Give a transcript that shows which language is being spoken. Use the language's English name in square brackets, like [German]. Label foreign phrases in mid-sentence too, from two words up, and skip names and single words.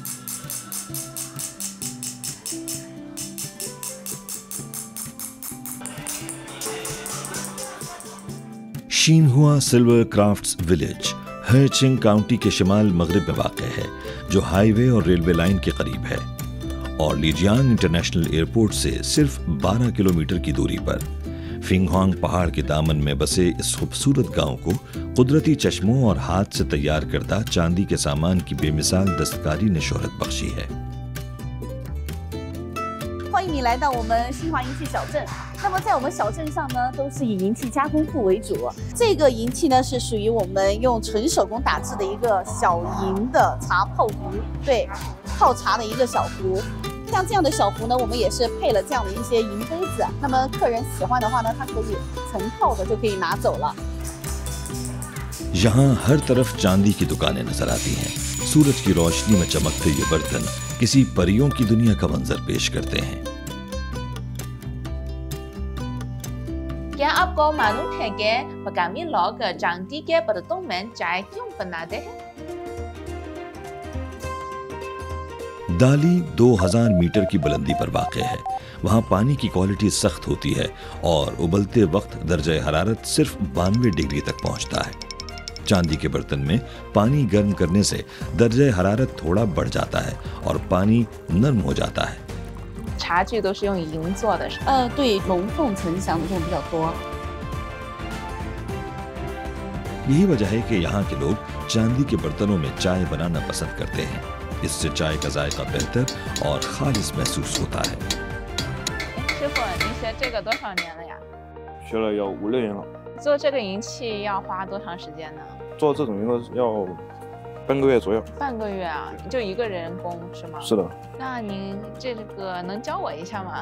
[Urdu] شینہوا سلور کرافٹس ولیج ہیچنگ کاؤنٹی کے شمال مغرب میں واقع ہے، جو ہائی وے اور [English] railway line [Urdu] کے قریب ہے اور لیجیانگ انٹرنیشنل ایئرپورٹ سے صرف 12 کلومیٹر کی دوری پر. فینگہونگ پہاڑ کے دامن میں بسے اس خوبصورت گاؤں کو قدرتی چشموں اور ہاتھ سے تیار کردہ چاندی کے سامان کی بے مثال دستکاری نے شہرت بخشی ہے. [Chinese] 欢迎你来到我们新华银器小镇。那么在我们小镇上呢，都是以银器加工铺为主。这个银器呢是属于我们用纯手工打制的一个小银的茶泡壶，对，泡茶的一个小壶。像这样的小壶呢，我们也是配了这样的一些银杯子。那么客人喜欢的话呢，他可以成套的就可以拿走了。 [Urdu] یہاں ہر طرف چاندی کی دکانیں نظر آتی ہیں. سورج کی روشنی میں چمکتے یہ برتن کسی پریوں کی دنیا کا منظر پیش کرتے ہیں. کیا آپ کو معلوم ہے کہ مقامی لوگ چاندی کے برتنوں میں چائے کیوں بناتے ہیں? دالی 2000 میٹر کی بلندی پر واقع ہے. وہاں پانی کی کوالٹی سخت ہوتی ہے اور ابلتے وقت درجہ حرارت صرف 92 ڈگری تک پہنچتا ہے. چاندی کے برتن میں پانی گرم کرنے سے درجہ حرارت تھوڑا بڑھ جاتا ہے اور پانی نرم ہو جاتا ہے. [Chinese] 茶具都是用银做的。对，龙凤呈祥的这种比较多。 [Urdu] یہی وجہ ہے کہ یہاں کے لوگ چاندی کے برتنوں میں چائے بنانا پسند کرتے ہیں. اس سے چائے کا ذائقہ بہتر اور خالص محسوس ہوتا ہے. [Chinese] 师傅，您学这个多少年了呀？学了要5、6年了。做这个银器要花多长时间呢？做这种银子要半个月左右。半个月啊，就一个人工是吗？是的。那您这个能教我一下吗？